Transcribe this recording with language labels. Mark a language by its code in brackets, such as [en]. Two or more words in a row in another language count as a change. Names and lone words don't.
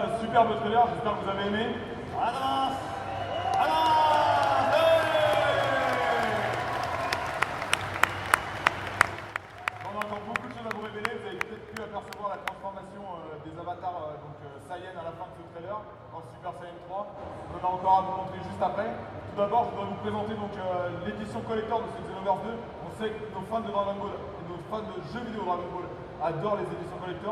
[fr] superbe trailer, j'espère que vous avez aimé. [ja] ありがとうございますありがとうございます [fr] On a encore beaucoup de choses à vous révéler, vous avez peut-être pu apercevoir la transformation des avatars Saiyan à la fin de ce trailer, en Super Saiyan 3. On en a encore à vous montrer juste après. Tout d'abord, je voudrais vous présenter l'édition collector de ce Xenoverse 2. On sait que nos fans de Dragon Ball et nos fans de jeux vidéo Dragon Ball adorent les éditions collector.